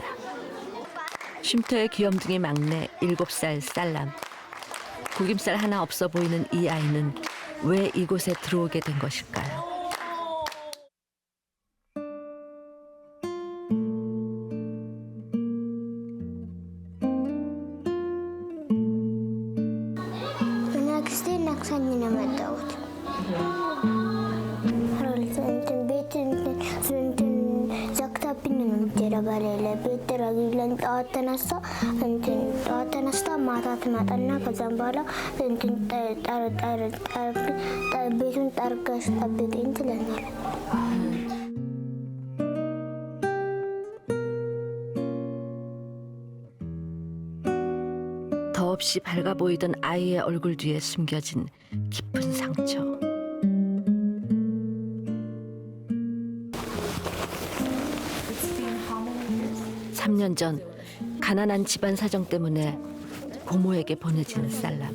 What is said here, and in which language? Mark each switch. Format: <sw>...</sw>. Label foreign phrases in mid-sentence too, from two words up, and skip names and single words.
<ko>쉼터의 귀염둥이 막내 7살 쌀람. 구김살 하나 없어 보이는 이 아이는 왜 이곳에 들어오게 된 것일까요?</ko> <am>አክስቴን አክሳኝ ነው የመጣሁት። ቤት ዘግታብኝ ነው የምትሄደው። በሌለ ቤት ጥረጊልን ጠዋት ተነስታ ማታ ትመጣና ከዛም በኋላ ቤቱን ጠርገሽ ጠብቂኝ ትለኛለች።</am> <ko>더없이 밝아 보이던 아이의 얼굴 뒤에 숨겨진 깊은 상처. 삼 년 전 가난한 집안 사정 때문에 고모에게 보내진 쌀람.</ko>